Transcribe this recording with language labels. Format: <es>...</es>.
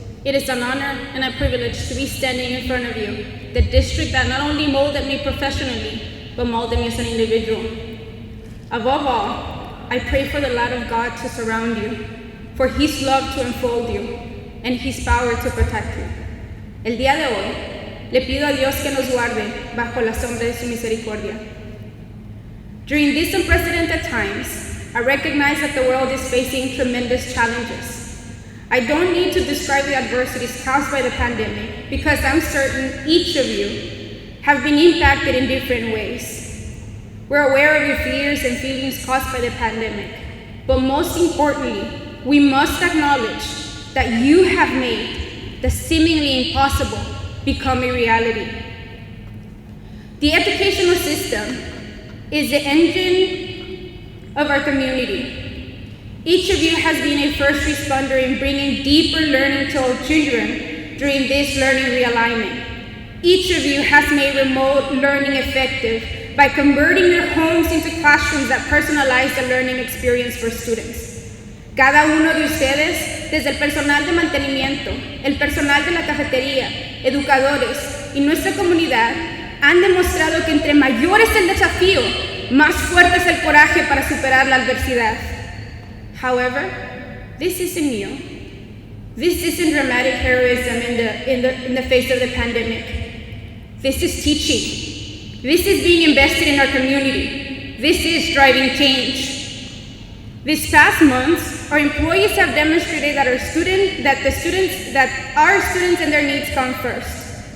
<en>It is an honor and a privilege to be standing in front of you, the district that not only molded me professionally, but molded me as an individual. Above all, I pray for the light of God to surround you, for His love to enfold you, and His power to protect you.</en> <es>El día de hoy, le pido a Dios que nos guarde bajo la sombra de su misericordia.</es> <en>During these unprecedented times, I recognize that the world is facing tremendous challenges. I don't need to describe the adversities caused by the pandemic because I'm certain each of you have been impacted in different ways. We're aware of your fears and feelings caused by the pandemic, but most importantly, we must acknowledge that you have made the seemingly impossible become a reality. The educational system is the engine of our community. Each of you has been a first responder in bringing deeper learning to our children during this learning realignment. Each of you has made remote learning effective by converting your homes into classrooms that personalize the learning experience for students.</en> <es>Cada uno de ustedes, desde el personal de mantenimiento, el personal de la cafetería, educadores y nuestra comunidad, han demostrado que entre mayor es el desafío, más fuerte es el coraje para superar la adversidad.</es> <en>However, this isn't new. This isn't dramatic heroism in the face of the pandemic. This is teaching. This is being invested in our community. This is driving change. These past months, our employees have demonstrated that our students and their needs come first.</en>